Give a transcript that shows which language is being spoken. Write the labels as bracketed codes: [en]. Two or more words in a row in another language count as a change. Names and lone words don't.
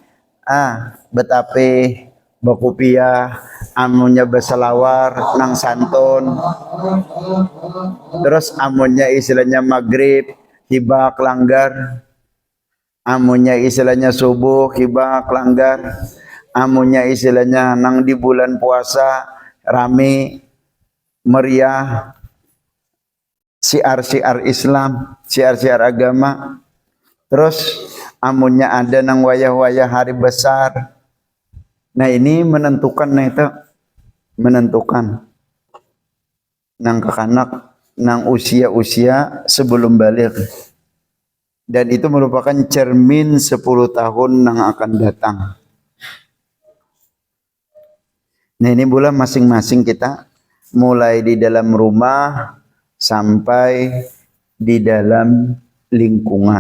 [bjn] betape bakupia amunnya berselawar nang santun, terus amunnya istilahnya maghrib hibak langgar, amunnya istilahnya subuh hibak langgar, amunnya istilahnya nang di bulan puasa rame meriah siar Islam, siar agama. Terus amunnya ada nang wayah-wayah hari besar. Nah, ini menentukan nang kekanak nang usia sebelum balik. Dan itu merupakan cermin 10 tahun nang akan datang. [id] Nah, ini pula masing-masing kita mulai di dalam rumah sampai di dalam lingkungan.